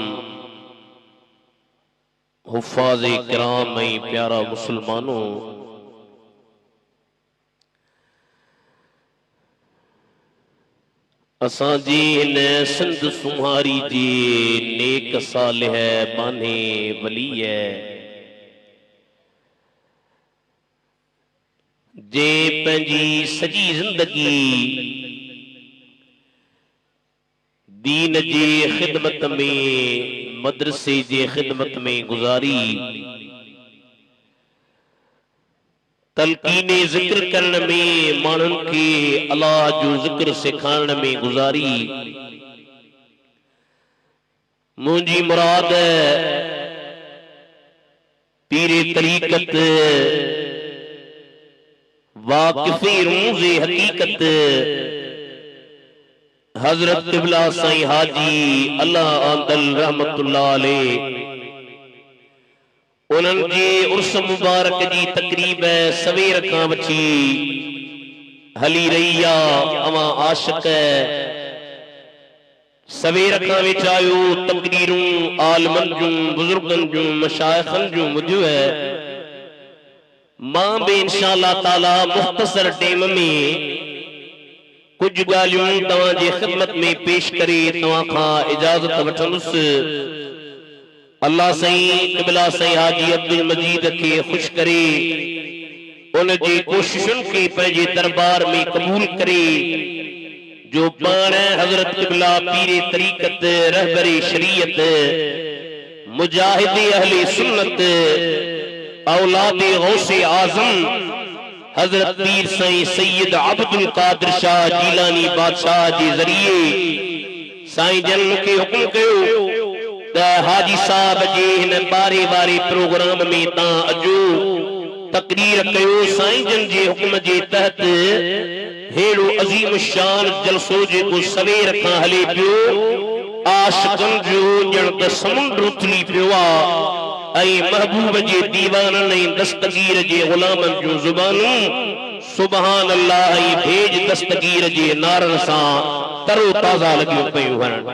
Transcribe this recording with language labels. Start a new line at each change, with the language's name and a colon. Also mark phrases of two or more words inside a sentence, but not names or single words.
Sindhi: हुफ़ाज़ किराम प्यारा मुसलमानों असांजी इन सिंध सुमारी जी नेक सालिह बाने वली जे पंहिंजी सॼी जिंदगी दीन जी खिदमत में मदरसे जी खिदमत में गुजारी। तलकीने जिक्र करण में मानन के अल्लाह जो जिक्र सिखारण में गुजारी। मुझी मुराद पीरे तरीकत वाकिफे रूज़े हकीकत हजरत क़िबला साईं हाजी अल्लाह आंदल
Arabic: رحمة الله عليه
Sindhi: उन्हनि जे उर्स मुबारक जी तकरीब सवेर खां वठी हली रही आहे। अवां आशिक सवेर खां वेठा आहियो तकरीरूं आलमन जूं बुजुर्गन जूं मशाइखन जूं ॿुधियो मां भी
Arabic: إن شاء الله تعالى
Sindhi: मुख्तसर टेम में कुछ गालियों तवां जी खिदमत में पेश करे तवां खां इजाजत वठंदुसि। अल्लाह साईं क़िबला साईं हाजी अब्दुल मजीद के खुश करे उन जी कोशिशुन के पंहिंजे दरबार में कबूल करे जो पाण हजरत क़िबला पीरे तरीकत रहबरे शरीयत मुजाहिद अहले सुन्नत औलाद गौसे आजम हजरत पीर साईं सैयद अब्दुल कादिर शाह जीलानी बादशाह के जरिए साईं जन के हुक्म कयो हाजी साहब जे इन बारे बारे प्रोग्राम में ता अजो तकरीर कयो। साईं जन जे हुक्म जे तहत हेड़ो अजीम शान जलसो जे को सवेर खां हले पियो। आशिकन जो ॼण त समुंड उथली पियो आहे महबूब जे दीवानन दस्तगीर जे गुलामन जो जुबानूं
Arabic: سبحان الله
Sindhi: भेज दस्तगीर जे नारन सां तरो ताज़ा लगियो पियो हण।